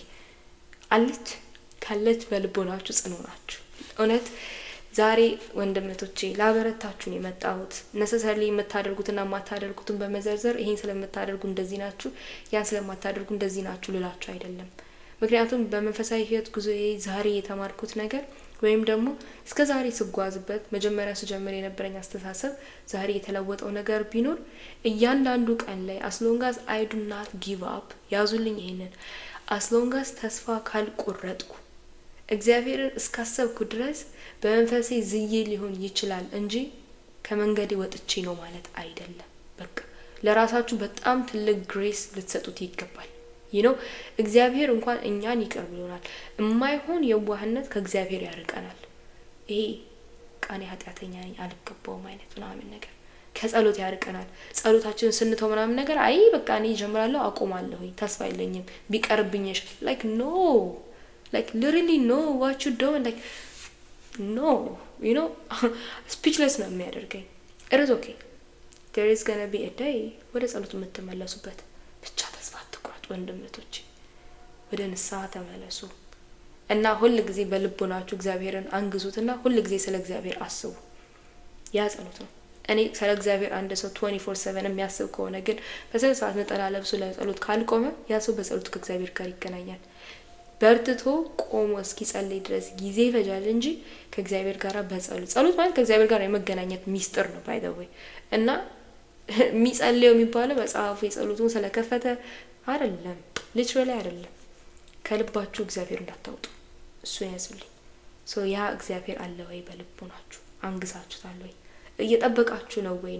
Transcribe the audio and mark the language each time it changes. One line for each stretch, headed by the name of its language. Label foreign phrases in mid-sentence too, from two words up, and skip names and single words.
Amharic: አለች? ካለች በልቦናችሁ ጽኑ ናችሁ። እውነት ዛሬ ወንድምቶቼ ላበረታችሁን የመጣሁት necessarily የምታደርጉትና ማታደርጉትን በመዘርዘር ይሄን ስለምታደርጉ እንደዚህ ናችሁ ያን ስለማታደርጉ እንደዚህ ናችሁ ልላችሁ አይደለም። ምክንያቱም በመንፈሳዊ ህይወት ጉዞዬ ዛሬ የተማርኩት ነገር ወይም ደግሞ እስከ ዛሬ ስጓዝበት መጀመሪያ ስጀምር የነበረኝ አስተሳሰብ ዛሬ የተለወጠው ነገር ቢኖር እያንዳንዱ ቀን ላይ
English: as long as I do not give up
Amharic: ያዙልኝ ይሄንን
English: as long as
Amharic: ተስፋ ካልቆረጥኩ እግዚአብሔርን እስካሰብኩ ድረስ በመንፈሴ ዝዬ ሊሆን ይችላል እንጂ ከመንገዴ ወጥቼ ነው ማለት አይደለም። በቃ ለራሳችሁ በጣም ትልቅ ግሬስ ልትሰጡት ይገባል። እግዚአብሔር እንኳን እኛን ይቅር ብሎናል። የማይሆን የዋህነት ከእግዚአብሔር ያርቀናል። ይሄ ቃኔ ኃጢአተኛ ነኝ አልገባውም አይነት ምናምን ነገር ከጸሎት ያርቀናል። ጸሎታችንን ስንተው ምናምን ነገር አይ በቃ እኔ ጀምራለሁ አቆማለሁ ተስፋ የለኝም ቢቀርብኝሽ
English: like no like literally no what you doing like no you know
Amharic: speechless ነው የሚያደርገኝ።
English: it is okay, there is gonna be a day
Amharic: ወደ ጸሎት የምትመለሱበት ብቻ ተስፋ አትቁረጡ ወንድምቶቼ፣ ወደ ንስሐ ተመለሱ እና ሁሉ ጊዜ በልቦናችሁ እግዚአብሔርን አንግዙትና ሁሉ ጊዜ ስለ እግዚአብሔር አስቡ። ያ ጸሎት ነው። እኔ ስለ እግዚአብሔር አንድ ሰው 24/7 የሚያስብ ከሆነ ግን በስነ ሰዓት ነጠላ ለብሶ ለጸሎት ካልቆመ ያ ሰው በጸሎት ከእግዚአብሔር ጋር ይገናኛል። በርትቶ ቆሞ እስኪጸልይ ድረስ ጊዜ ይፈጃል እንጂ ከእግዚአብሔር ጋር ጸሎት ማለት ከእግዚአብሔር ጋር የመገናኘት ሚስጥር ነው
English: by the way።
Amharic: እና የሚጸልየው የሚባለው መጽሐፉ የጸሎቱን ስለከፈተ አይደለም፣ literally አይደለም። ከልባችሁ እግዚአብሔር እንዳታወጡ እሱ ያዝልኝ። ያ እግዚአብሔር አለ ወይ በልቦናችሁ? አንግሳችሁታል ወይ? እየጠበቃችሁ ነው ወይ?